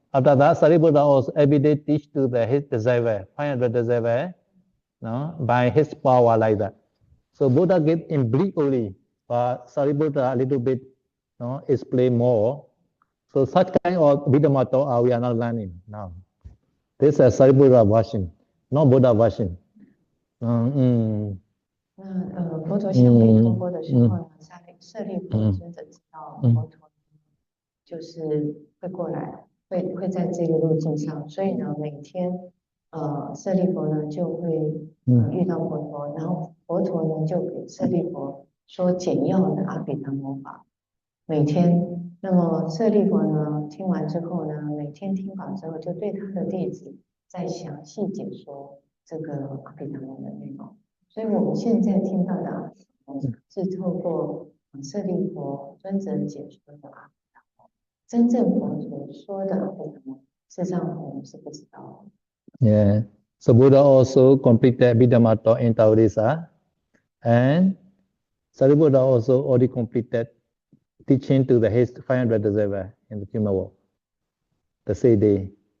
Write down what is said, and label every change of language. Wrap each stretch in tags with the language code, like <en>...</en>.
<en>After that, Sariputta also every day teach to his disciple, 500 disciples, no, by his power like that. So Buddha get in bleed only, but Sariputta a little bit, no, explain more. So such kind of Abhidhamma we are not learning now. This is Sariputta version, not Buddha version.</en> <zh>那佛陀向北托钵的时候呢，舍利弗尊者知道佛陀就是会过来，会在这个路径上，所以呢，每天舍利弗呢就会遇到佛陀，然后佛陀呢就给舍利弗说简要的阿毗达摩法，每天。那么舍利弗呢听完之后呢，每天听法之后，就对他的弟子再详细解说这个阿毗达摩的内容。所以我们现在听到的阿毗达摩是透过舍利弗尊者解说的阿毗达摩，真正佛所说的阿毗达摩，事实上我们是不知道的。</zh> <en>Yeah. So Buddha also completed Abhidhamma talk in Tawadesa, and Sariputta also already completed teaching to his 500 disciples in the human world the same day.</en>